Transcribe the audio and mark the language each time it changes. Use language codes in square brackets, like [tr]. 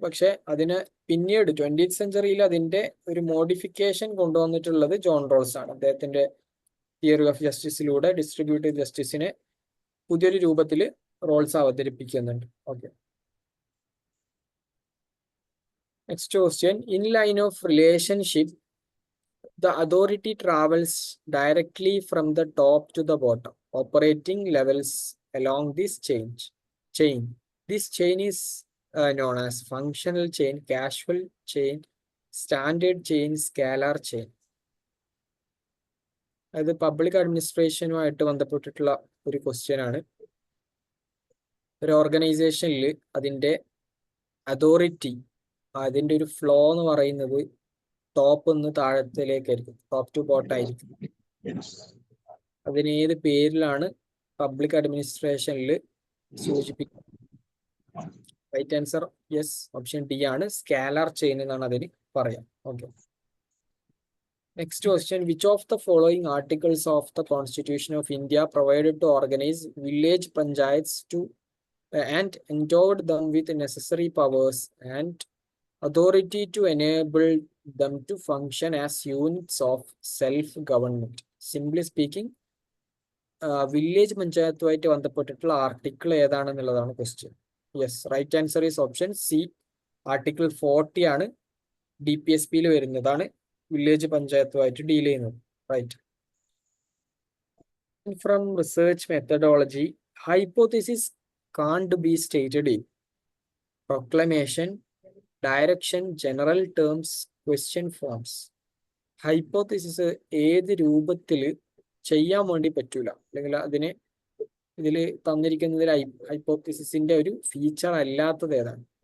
[ml] പക്ഷെ അതിന് പിന്നീട് 20th സെഞ്ചുറിയിൽ അതിന്റെ ഒരു മോഡിഫിക്കേഷൻ കൊണ്ടുവന്നിട്ടുള്ളത് ജോൺ റോൾസ് ആണ്. അദ്ദേഹത്തിന്റെ തിയറി ഓഫ് ജസ്റ്റിസിലൂടെ ഡിസ്ട്രിബ്യൂട്ടീവ് ജസ്റ്റിസിനെ പുതിയൊരു രൂപത്തിൽ റോൾസ് അവതരിപ്പിക്കുന്നുണ്ട്. Okay, [en] Next question. In line of relationship, the authority travels directly from the top to the bottom, operating levels along this chain. This chain is known as functional chain, casual chain, standard chain, scalar chain. [ml] അത് public അഡ്മിനിസ്ട്രേഷനുമായിട്ട് ബന്ധപ്പെട്ടിട്ടുള്ള ഒരു question ആണ്. ഒരു ഓർഗനൈസേഷനിൽ അതിൻ്റെ authority, അതിൻ്റെ ഒരു flow എന്ന് പറയുന്നത് ടോപ്പ് നിന്ന് താഴത്തിലേക്കായിരിക്കും, ടോപ്പ് ടു ബോട്ടം ആയിരിക്കും. അതിന് ഏത് പേരിലാണ് പബ്ലിക് അഡ്മിനിസ്ട്രേഷനിൽ സൂചിപ്പിക്കുന്നത്? Right answer yes, option D ആണ്, സ്കാലാർ ചെയിൻ എന്നാണ് അതിന് പറയാം. [en] Okay. Next question. Which of the following articles of the Constitution of India provided to organize village panchayats to and endowed them with necessary powers and authority to enable them to function as units of self-government? Simply speaking, [ml] village panchayatuമായിട്ട് ബന്ധപ്പെട്ടിട്ടുള്ള article ഏതാണെന്നുള്ളതാണ് question. Yes, [en] right answer is option C, [ml] article 40 ആണ്, DPSP വരുന്നതാണ് village പഞ്ചായത്തുമായിട്ട് deal ചെയ്യുന്നത്. Right. [en] From research methodology, hypothesis can't be stated in proclamation, direction, general terms, question forms. [ml] Hypothesis ഏത് രൂപത്തിൽ ചെയ്യാൻ വേണ്ടി പറ്റൂല, അല്ലെങ്കിൽ അതിന് ഇതിൽ തന്നിരിക്കുന്നതിൽ ഹൈപ്പോത്തിസിന്റെ ഒരു ഫീച്ചർ അല്ലാത്തത് ഏതാണ്?